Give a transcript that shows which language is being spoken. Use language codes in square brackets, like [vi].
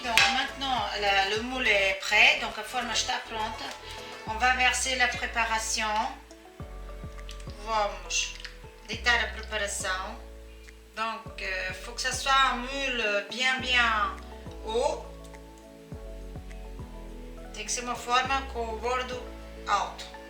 [fr] Donc maintenant, le moule est prêt. Donc [pt] a forma está pronta. [fr] On va verser la préparation. [pt] Vamos deitar a preparação. [fr] Donc, il faut que ça soit un moule bien haut. [pt] Tem que ser uma forma com o bordo alto.